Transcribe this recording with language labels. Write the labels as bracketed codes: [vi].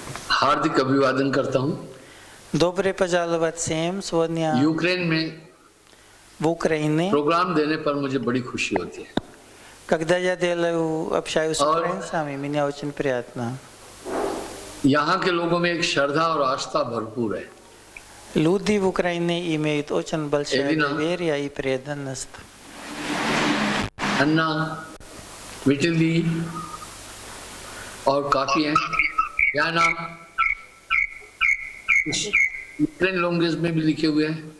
[hi] हार्दिक अभिवादन करता हूँ। [ru] Добре пожаловать всем сегодня [hi] यूक्रेन में [ru] в Украине. [hi] प्रोग्राम देने पर मुझे बड़ी खुशी होती है। [ru] Когда я общаюсь с украинцами, мне очень приятно. [hi] यहाँ के लोगों में एक श्रद्धा और आस्था भरपूर है। [ru] Люди в Украине имеют очень большое доверие и преданность. [hi] अन्ना, विटिल दी और काफी हैं। याना यूक्रेन लैंग्वेज में भी लिखे हुए हैं।